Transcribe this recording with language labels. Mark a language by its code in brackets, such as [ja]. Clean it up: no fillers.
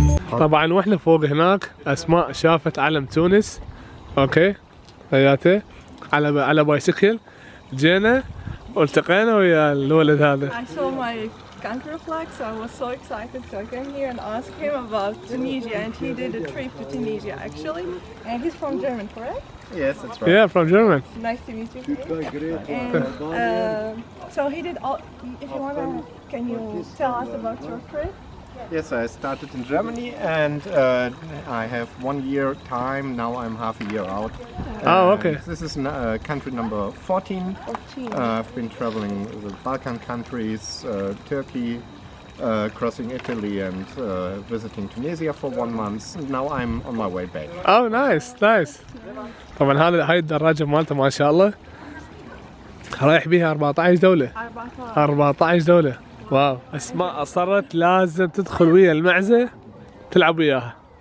[ar] طبعا واحنا فوق هناك اسماء شافت علم تونس. اوكي هياته على بايسكل. جينا والتقينا ويا الولد هذا. [en] I saw my country flag, so I was so excited. So I came here and asked him about Tunisia, and he did a trip to Tunisia actually. And he's from Germany, correct? Yes, that's right. Yeah, from Germany. Nice to meet you. And so he did all. If you wanna, can you tell us about your trip? Yes, I started in Germany and I have 1 year time. Now I'm half a year out. Oh, okay. This is country number 14. 14. I've been traveling the Balkan countries, Turkey, crossing Italy and visiting Tunisia for 1 month. And now I'm on my way back. Oh nice. [ar] طبعا هاي الدراجة مالته ما شاء الله رايح بيها 14 دولة. 14 دولة. واو. اسماء اصرت لازم تدخل ويا المعزة تلعب وياها.